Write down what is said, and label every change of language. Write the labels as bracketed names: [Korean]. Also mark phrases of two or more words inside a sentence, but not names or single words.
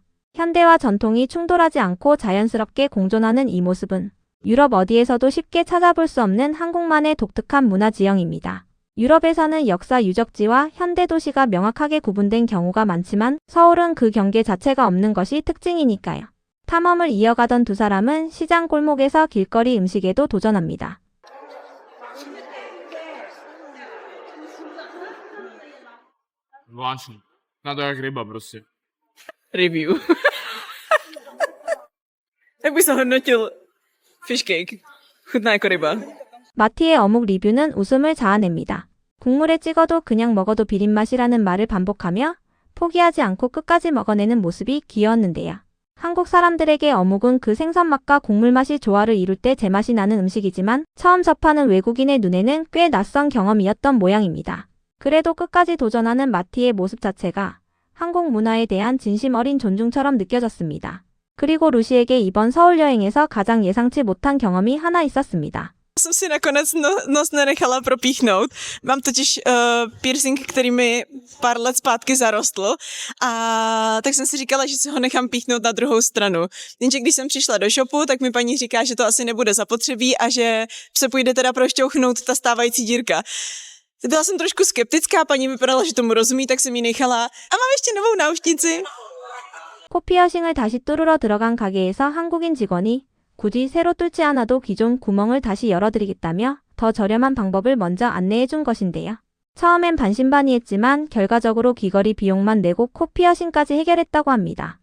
[Korean] 현대와 전통이 충돌하지 않고 자연스럽게 공존하는 이 모습은 유럽 어디에서도 쉽게 찾아볼 수 없는 한국만의 독특한 문화 지형입니다. 유럽에서는 역사 유적지와 현대 도시가 명확하게 구분된 경우가 많지만 서울은 그 경계 자체가 없는 것이 특징이니까요. 탐험을 이어가던 두 사람은 시장 골목에서 길거리 음식에도 도전합니다. [Czech] Vážně. Na to jak ryba prostě. Review. Jak bys hodnotil [English] fish cake? [Czech] Chutná jako ryba. [Korean] 마티의 어묵 리뷰는 웃음을 자아냅니다. 국물에 찍어도 그냥 먹어도 비린맛이라는 말을 반복하며 포기하지 않고 끝까지 먹어내는 모습이 귀여웠는데요. 한국 사람들에게 어묵은 그 생선 맛과 국물 맛이 조화를 이룰 때 제맛이 나는 음식이지만 처음 접하는 외국인의 눈에는 꽤 낯선 경험이었던 모양입니다. 그래도 끝까지 도전하는 마티의 모습 자체가 한국 문화에 대한 진심 어린 존중처럼 느껴졌습니다. 그리고 루시에게 이번 서울 여행에서 가장 예상치 못한 경험이 하나 있었습니다. [Czech] Jsem si nakonec nos nenechala propíchnout. Mám totiž piercing, který mi pár let zpátky zarostl a tak jsem si říkala, že si ho nechám píchnout na druhou stranu. Jenže když jsem přišla do shopu, tak mi paní říká, že to asi nebude zapotřebí a že se půjde teda prošťouchnout ta stávající dírka. Byla jsem trošku skeptická, paní vypadala, že tomu rozumí, tak jsem ji nechala. A mám ještě novou náušnici. [Korean] 코 피어싱을 다시 뚫으러 들어간 가게에서 한국인 직원이 굳이 새로 뚫지 않아도 기존 구멍을 다시 열어드리겠다며 더 저렴한 방법을 먼저 안내해 준 것인데요. 처음엔 반신반의했지만 결과적으로 귀걸이 비용만 내고 코 피어싱까지 해결했다고 합니다.